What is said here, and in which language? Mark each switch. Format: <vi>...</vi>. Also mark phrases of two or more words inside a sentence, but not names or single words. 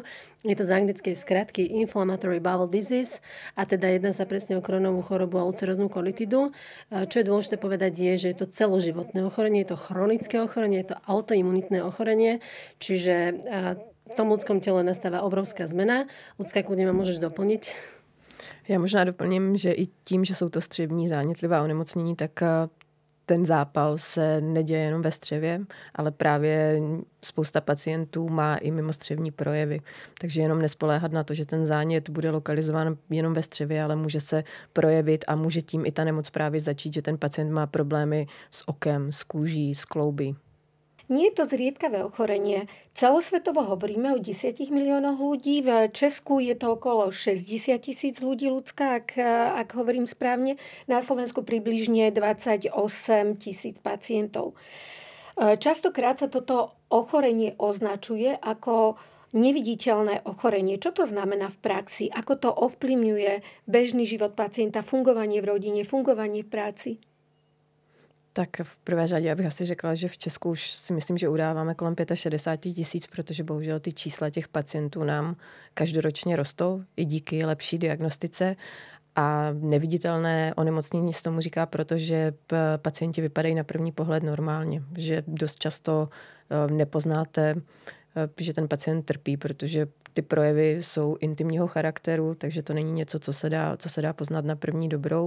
<sk>Je to z anglickej skratky</sk> <en>Inflammatory Bowel Disease</en> <sk>a teda jedná sa presne o Crohnovú chorobu a ulceróznu kolitidu. Čo je dôležité povedať je, že je to celoživotné ochorenie, je to chronické ochorenie, je to autoimunitné ochorenie, čiže v tom ľudskom tele nastáva obrovská zmena. Ľudská, kľudne ma môžeš doplniť.</sk> <cs>Já možná doplním, že i tím, že jsou to střevní zánětlivá onemocnění, tak ten zápal se neděje jenom ve střevě, ale právě spousta pacientů má i mimostřevní projevy. Takže jenom nespoléhat na to, že ten zánět bude lokalizován jenom ve střevě, ale může se projevit a může tím i ta nemoc právě začít, že ten pacient má problémy s okem, s kůží, s klouby.</cs> <sk>Nie je to zriedkavé ochorenie. Celosvetovo hovoríme o 10 miliónoch ľudí. V Česku je to okolo 60 000 ľudí ľudská, ak hovorím správne. Na Slovensku približne 28 000 pacientov. Častokrát sa toto ochorenie označuje ako neviditeľné ochorenie. Čo to znamená v praxi? Ako to ovplyvňuje bežný život pacienta, fungovanie v rodine, fungovanie v práci?</sk> <cs>Tak v prvé řadě bych asi řekla, že v Česku už si myslím, že udáváme kolem 65 000, protože bohužel ty čísla těch pacientů nám každoročně rostou, i díky lepší diagnostice. A neviditelné onemocnění se tomu říká, protože pacienti vypadají na první pohled normálně, že dost často nepoznáte, že ten pacient trpí, protože ty projevy jsou intimního charakteru, takže to není něco, co se dá poznat na první dobrou.</cs>